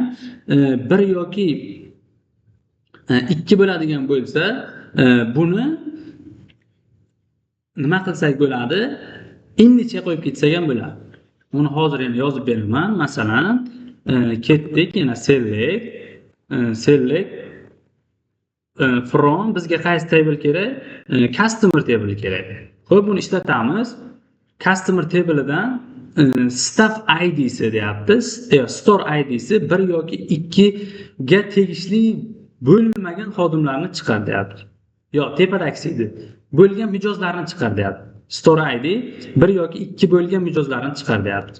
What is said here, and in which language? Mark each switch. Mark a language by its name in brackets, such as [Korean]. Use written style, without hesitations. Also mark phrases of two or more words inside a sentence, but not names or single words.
[Uzbek] 1 yoki 2 bo'ladigan bo'lsa, buni nima qilsak bo'ladi? Innicha qo'yib ketsak ham bo'ladi. Buni hozir endi yozib beraman. Masalan, ketdik, yana [English] select from [Uzbek] bizga qaysi table kerak? [English] Customer table [Uzbek] kerak. Xo'p, buni ishlatamiz. [English] Customer table'idan staff ID'si [Uzbek] deyapti. [English] Store ID'si [Uzbek] 1 yoki 2 ga tegishli bo'lmagan xodimlarni chiqar deyapti. Yo'q, tepadagisi edi. Bo'lgan mijozlarni chiqar deyapti. [English] Store ID [Uzbek] 1 yoki 2 bo'lgan mijozlarni chiqar deyapti.